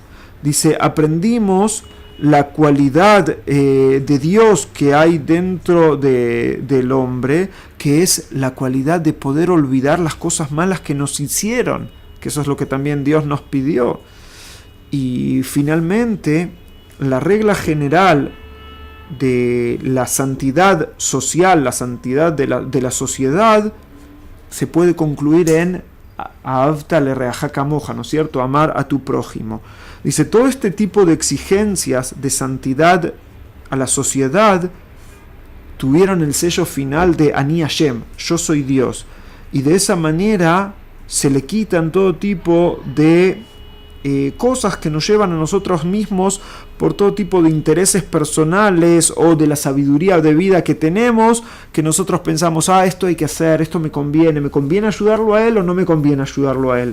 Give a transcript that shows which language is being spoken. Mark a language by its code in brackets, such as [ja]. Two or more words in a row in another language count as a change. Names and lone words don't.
[es] Dice, aprendimos la cualidad de Dios que hay dentro del hombre, que es la cualidad de poder olvidar las cosas malas que nos hicieron, que eso es lo que también Dios nos pidió. Y finalmente, la regla general de la santidad social, la santidad de la sociedad, se puede concluir en [he] אהבת לרעך כמוך, [es] ¿no es cierto? Amar a tu prójimo. Dice, todo este tipo de exigencias de santidad a la sociedad tuvieron el sello final de [he] אני השם, [es] yo soy Dios. Y de esa manera se le quitan todo tipo de cosas que nos llevan a nosotros mismos por todo tipo de intereses personales o de la sabiduría de vida que tenemos, que nosotros pensamos, esto hay que hacer, esto me conviene ayudarlo a él o no me conviene ayudarlo a él.